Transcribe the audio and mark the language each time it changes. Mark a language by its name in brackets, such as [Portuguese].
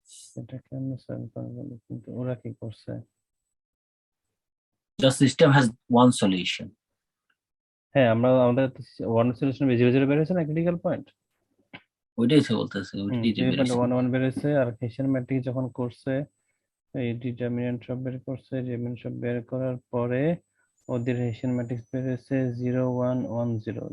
[Bangla] সেটাকে আমরা saddle point বলি, কিন্তু ওরা কি করছে? [English] The system has one solution. [Bangla] হ্যাঁ, আমাদের ওয়ান সলিউশন 0 0 বের হয়েছে না ক্রিটিক্যাল পয়েন্ট। ওইটাই সে বলতেছে, ওইটাই যে 0.1 বেরোছিল। 1 বের হয়েছে, আর হেসিয়ান ম্যাট্রিক্স যখন করছে এই ডিটারমিনেন্ট সব বের করছে, ডিটারমিনেন্ট সব বের করার পরে ওদের হেসিয়ান ম্যাট্রিক্স বের হয়েছে 0 1 1 0।